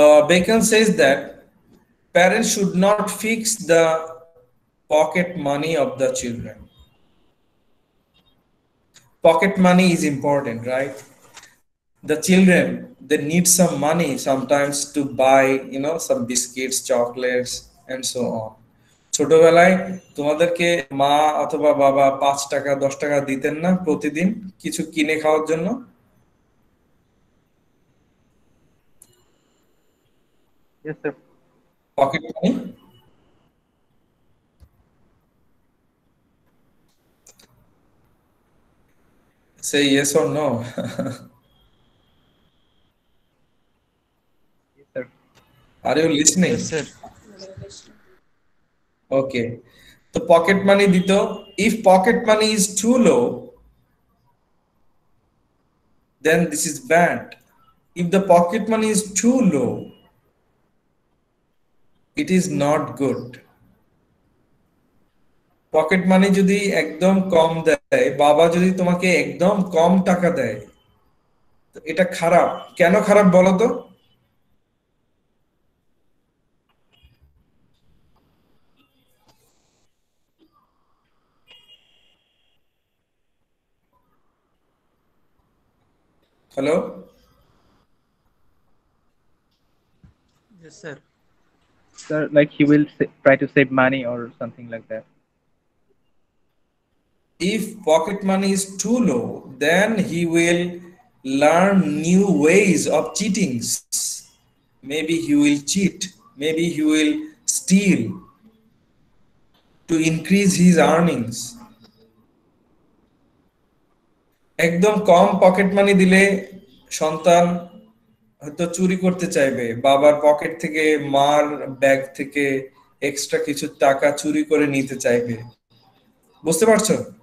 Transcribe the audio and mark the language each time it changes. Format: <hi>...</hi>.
<en>Bacon says that parents should not fix the pocket money of the children. Pocket money is important, right? The children, they need some money sometimes to buy, some biscuits, chocolates, and so on.</en> <bn>ছোটবেলায় তোমাদেরকে মা অথবা বাবা 5 টাকা 10 টাকা দিতেন না প্রতিদিন কিছু কিনে খাওয়ার জন্য?</bn> <en>Yes, sir.</en> <bn>Pocket money.</bn> <en>Say yes or no. Yes, sir. Are you listening? Yes, sir.</en> <bn>Okay. তো পকেট মানি দিত।</bn> <en>If pocket money is too low, then this is bad. If the pocket money is too low, it is not good.</en> <bn>Pocket money যদি একদম কম দেয়, বাবা যদি তোমাকে একদম কম টাকা দেয়, তো এটা খারাপ। কেন খারাপ বলো তো?</bn> <en>Hello? Yes, sir. Sir, like he will try to save money or something like that. If pocket money is too low, then he will learn new ways of cheatings. Maybe he will cheat, maybe he will steal to increase his earnings.</en> <bn>একদম কম pocket money দিলে সন্তান হয়তো চুরি করতে চাইবে, বাবার pocket থেকে, মার ব্যাগ থেকে এক্সট্রা কিছু টাকা চুরি করে নিতে চাইবে। বুঝতে পারছো?</bn>